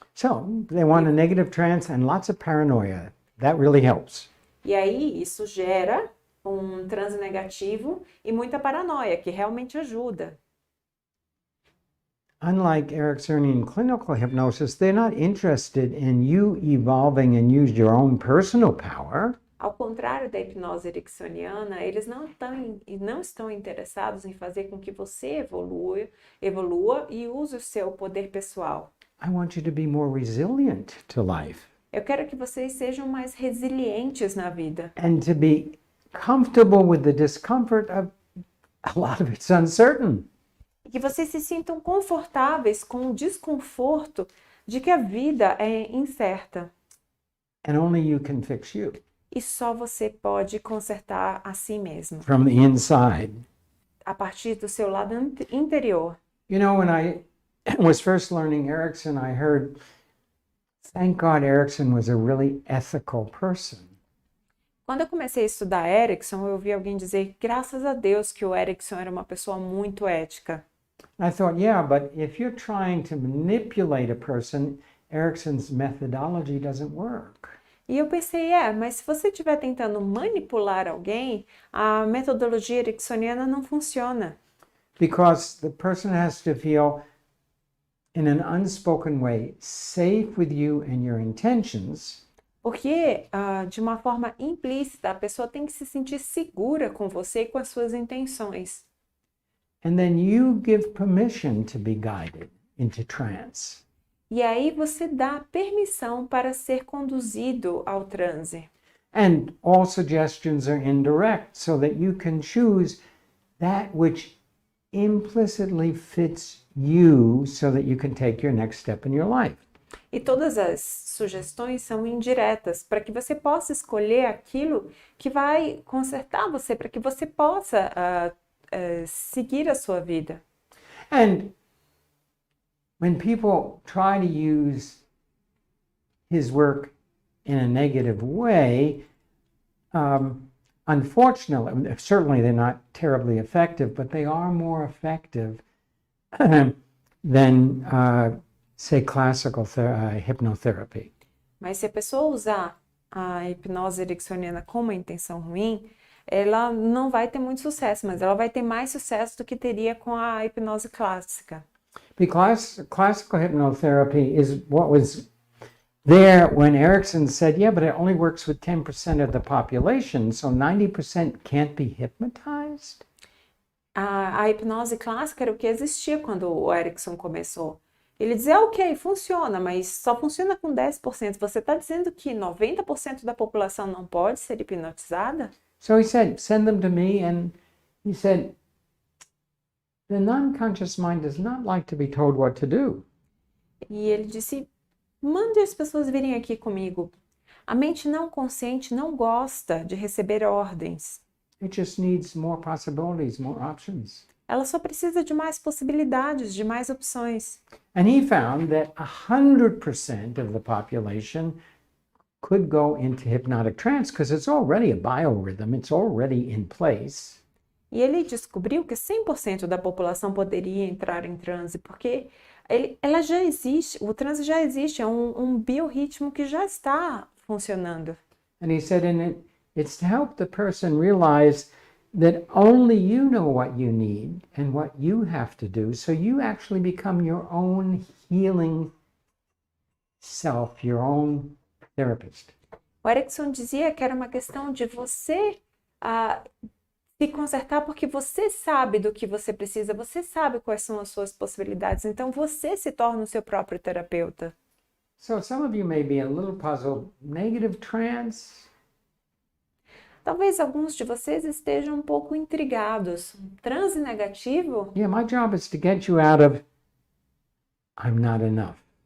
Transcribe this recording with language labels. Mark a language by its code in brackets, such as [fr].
[en] So they want a negative trance and lots of paranoia. That really helps. [pt] E aí isso gera um transe negativo e muita paranoia, que realmente ajuda. [en] Unlike Ericksonian clinical hypnosis, they're not interested in you evolving and use your own personal power. [pt] Ao contrário da hipnose ericksoniana, eles não estão interessados em fazer com que você evolua e use o seu poder pessoal. [en] I want you to be more resilient to life. [pt] Eu quero que vocês sejam mais resilientes na vida. [en] And to be comfortable with the discomfort of a lot of it's uncertain. [pt] E que vocês se sintam confortáveis com o desconforto de que a vida é incerta. [en] And only you can fix you. [pt] E só você pode consertar a si mesmo. [en] From the inside. [pt] A partir do seu lado interior. [en] You know, when I was first learning Erickson, I heard, thank God Erickson was a really ethical person. [pt] Quando eu comecei a estudar Erickson, eu ouvi alguém dizer, graças a Deus que o Erickson era uma pessoa muito ética. [en] I thought, yeah, but if you're trying to manipulate a person, Erickson's methodology doesn't work. [pt] E eu pensei, mas se você estiver tentando manipular alguém, a metodologia ericksoniana não funciona. [en] Because the person has to feel, in an unspoken way, safe with you and your intentions. [pt] Porque, de uma forma implícita, a pessoa tem que se sentir segura com você e com as suas intenções. [en] And then you give permission to be guided into trance. [pt] E aí você dá permissão para ser conduzido ao transe. [en] And all suggestions are indirect, so that you can choose that which implicitly fits you so that you can take your next step in your life. [pt] E todas as sugestões são indiretas, para que você possa escolher aquilo que vai consertar você, para que você possa seguir a sua vida. [en] And when people try to use his work in a negative way, unfortunately, certainly they're not terribly effective, but they are more effective than, say, classical hypnotherapy. [pt] Mas se a pessoa usar a hipnose ericksoniana com uma intenção ruim, ela não vai ter muito sucesso, mas ela vai ter mais sucesso do que teria com a hipnose clássica. [en] Because classical hypnotherapy is what was there when Erickson said, yeah, but it only works with 10% of the population, so 90% can't be hypnotized? [pt] A hipnose clássica era o que existia quando o Erickson começou. Ele dizia, ok, funciona, mas só funciona com 10%. Você está dizendo que 90% da população não pode ser hipnotizada? [en] So he said, send them to me, and he said, the non-conscious mind does not like to be told what to do. [pt] E ele disse, mande as pessoas virem aqui comigo. A mente não consciente não gosta de receber ordens. [en] It just needs more possibilities, more options. [pt] Ela só precisa de mais possibilidades, de mais opções. [en] And he found that 100% of the population could go into hypnotic trance because it's already a biorhythm, it's already in place. [pt] E ele descobriu que 100% da população poderia entrar em transe, porque ela já existe, o transe já existe, é um biorritmo que já está funcionando. [en] And he said, it's to help the person realize that only you know what you need and what you have to do, so you actually become your own healing self, your own therapist. [pt] O Erickson dizia que era uma questão de você se consertar porque você sabe do que você precisa, você sabe quais são as suas possibilidades, então você se torna o seu próprio terapeuta. [en] So some of you may be a little puzzled. Negative trance? [pt] Talvez alguns de vocês estejam um pouco intrigados. Transe negativo? [en] Yeah, my job is to get you out of I'm not enough.